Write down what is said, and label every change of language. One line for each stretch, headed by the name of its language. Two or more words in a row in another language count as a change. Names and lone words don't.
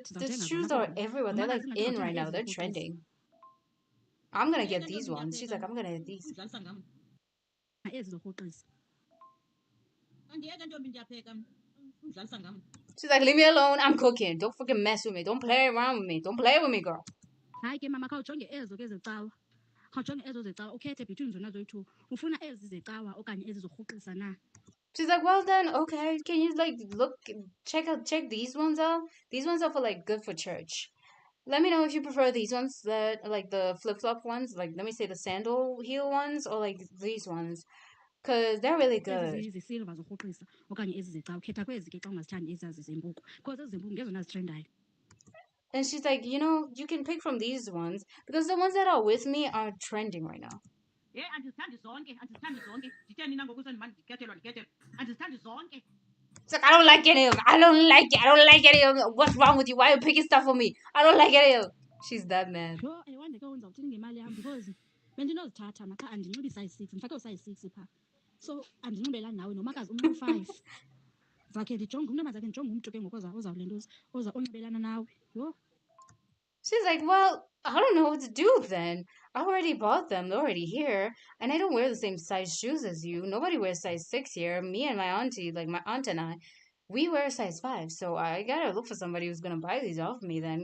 English: The shoes are everywhere. They're like in right now. They're trending. I'm gonna get these ones. She's like, I'm gonna get these. She's like, leave me alone. I'm cooking. Don't fucking mess with me. Don't play around with me. Don't play with me, girl.
Xhosa: Hayi ke mama khawujonge ezo ke zecawa. Khawujonge ezo zecawa. Ukhethe between zona zoyi-2. Ufuna ezi zecawa okanye ezi zorhoxisa na?
English: She's like, well then, okay. Can you like check these ones out? These ones are for like good for church. Let me know if you prefer these ones that like the flip-flop ones, like let me say the sandal heel ones, or like these ones. Cause they're really good.
Xhosa: Zisilva zorhoxisa okanye ezi zecawa. Khetha kwezi ke xa ungazithandi ezazi zembuku. Because ezi zembuku ngezona zitrendayo.
English: And she's like, you can pick from these ones because the ones that are with me are trending right now. Yeah,
Xhosa: andizithandi zonke. Nditheni nina ngoku sendimane ndikhethelwa ndikhethelwa. Andizithandi zonke.
English: It's like, I don't like any of them. I don't like any of them. What's wrong with you? Why are you picking stuff for me? I don't like any of them. She's that mad.
Xhosa: Yho, ayiwande ke uzawuthini ngemali yam because bendinozithatha makha andinxibi size 6. Ndifake u-size 6 pha. So andinxibelani nawe nomakazi unxiba 5. Zakhe ndijonge umntu mazakhe ndijonge umntu ke ngoku ozawulentuza onxibelana nawe. Yho.
English: She's like, well, I don't know what to do then. I already bought them. They're already here. And I don't wear the same size shoes as you. Nobody wears size 6 here. Me and my auntie, like my aunt and I, we wear size 5. So I gotta look for somebody who's gonna buy these off me then.